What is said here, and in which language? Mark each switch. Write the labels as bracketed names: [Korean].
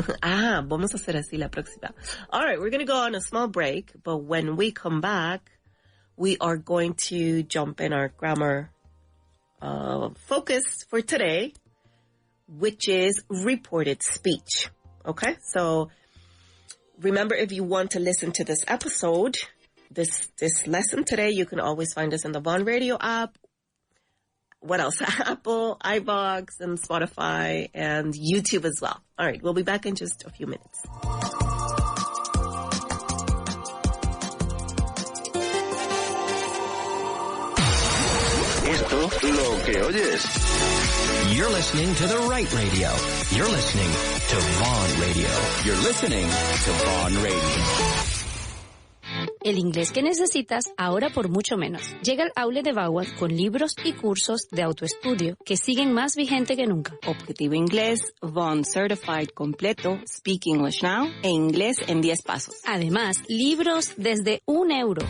[Spanish] Vamos a hacer así la próxima. [English] All right, we're going to go on a small break, but when we come back, we are going to jump in our grammar focus for today, which is reported speech. Okay, so remember, if you want to listen to this episode, this lesson today, you can always find us in the Vaughan Radio app. What else? Apple, iVoox, and Spotify, and YouTube as well. All right, we'll be back in just a few minutes. [Spanish] Esto lo que oyes. [English] You're listening to the right radio. You're listening to Vaughan Radio. You're listening to Vaughan Radio. [Spanish] El inglés que necesitas ahora por mucho menos. Llega al outlet de Vaughan con libros y cursos de autoestudio que siguen más vigente que nunca. Objetivo Inglés, Vaughan Certified completo, Speak English Now e Inglés en 10 pasos. Además, libros desde €1.